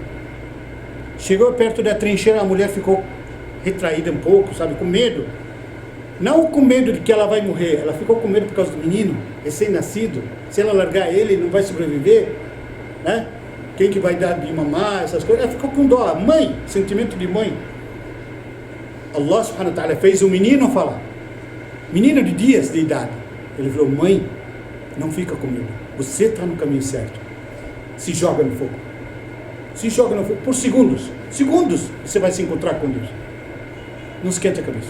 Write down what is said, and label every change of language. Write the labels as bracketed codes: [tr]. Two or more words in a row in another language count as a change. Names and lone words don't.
[pt] Chegou perto da trincheira, a mulher ficou retraída um pouco, sabe, com medo. Não com medo de que ela vai morrer, ela ficou com medo por causa do menino, recém-nascido. Se ela largar ele, não vai sobreviver, né? Quem que vai dar de mamar, essas coisas. Ela ficou com dó, mãe, sentimento de mãe. Allah [ar] سبحانه وتعالى [pt] fez o menino falar, menino de dias de idade. Ele falou: mãe, não fica com medo, você está no caminho certo. Se joga no fogo. Se joga no fogo por segundos você vai se encontrar com Deus. Não esquente a cabeça.